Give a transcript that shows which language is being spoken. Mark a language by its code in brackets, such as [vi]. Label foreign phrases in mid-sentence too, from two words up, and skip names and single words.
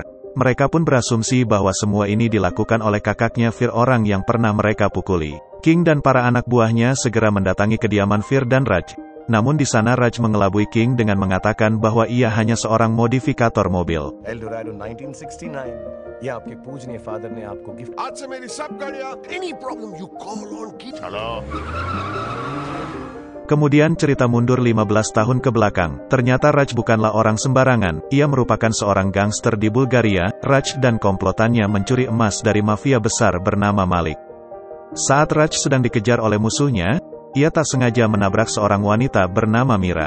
[id] Mereka pun berasumsi bahwa semua ini dilakukan oleh kakaknya Fir, orang yang pernah mereka pukuli. King dan para anak buahnya segera mendatangi kediaman Fir dan Raj. Namun di sana Raj mengelabui King dengan mengatakan bahwa ia hanya seorang modifikator mobil. Eldorado 1969. [hi] ये आपके पूजनीय फादर ने आपको गिफ्ट। आज से मेरी सब गाड़ियां, [en] any problem you call on King। चलो। [id] Kemudian cerita mundur 15 tahun ke belakang. Ternyata Raj bukanlah orang sembarangan. Ia merupakan seorang gangster di Bulgaria. Raj dan komplotannya mencuri emas dari mafia besar bernama Malik. Saat Raj sedang dikejar oleh musuhnya, ia tak sengaja menabrak seorang wanita bernama Mira.